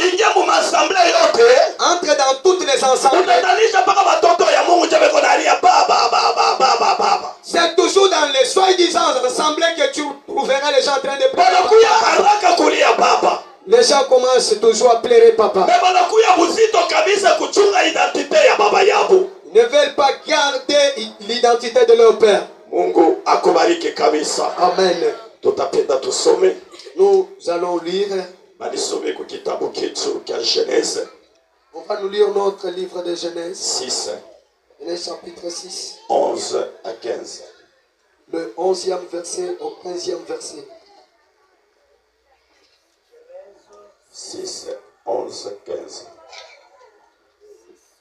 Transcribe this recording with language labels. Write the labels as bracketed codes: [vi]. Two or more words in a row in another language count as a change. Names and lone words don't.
[fr] Entre dans toutes les assemblées. C'est toujours dans les soi-disant assemblées que tu trouveras les gens en train de pleurer. Les gens commencent toujours à pleurer papa. Ils ne veulent pas garder l'identité de leur père. [sw] Mungu akubariki kabisa. Amen. Tutapenda tusome. [fr] Nous allons lire. [sw] Balisome ku kitabu chetu cha Genèse. [fr] On va nous lire notre livre de Genèse. 6. Genèse chapitre 6. 11 à 15. Le 11e verset au 15e verset. 6, 11, 15.